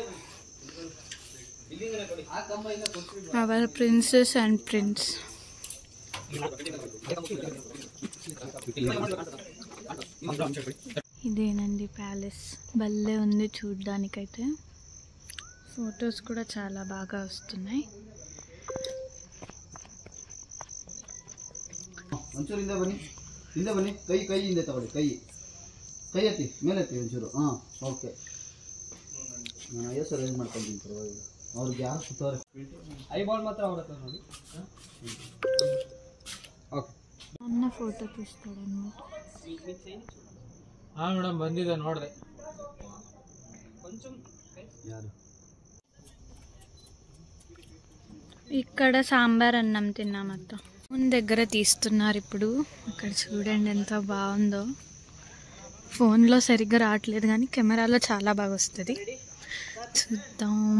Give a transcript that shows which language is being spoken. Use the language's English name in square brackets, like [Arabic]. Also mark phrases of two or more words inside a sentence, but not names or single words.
[English] our princess and prince [Telugu] ఇదేనండి ప్యాలెస్ భలే ఉంది చూడ్డానికైతే ఫొటోస్ కూడా చాలా బాగా వస్తున్నాయి [Kannada] ಒಂಚೂರು ಹಿಂದೆ ಬನ್ನಿ ಕೈ ಹಿಂದೆ ತಗೊಳ್ಳಿ ಕೈ ಎತ್ತಿ ಮೇಲೆ ಎತ್ತಿ ಒಂಚೂರು ಓಕೆ ನಾನು ಐಎಸ್ ಅರೇಂಜ್ ಮಾಡ್ಕೊಳ್ತೀನಿ ಪರವಾಗಿಲ್ಲ ಅವ್ರಿಗೆ ಯಾರು ಸುತ್ತವ್ರೆ ಐಬಾಲ್ ಮಾತ್ರ ಅವ್ರ ಹತ್ರ ನೋಡಿ ಓಕೆ ಅನ್ನ ಫೋಟೋ తీస్తాడన్నమాట ಮೇಡಮ್ ಬಂದಿದೆ ನೋಡಿದೆ ಯಾರು [Telugu] ఇక్కడ సాంబార్ అన్నం తిన్నామత్త ఫోన్ దగ్గర తీస్తున్నారు ఇప్పుడు అక్కడ చూడండి ఎంత బాగుందో ఫోన్లో సరిగ్గా రావట్లేదు కానీ కెమెరాలో చాలా బాగా వస్తుంది చూద్దాం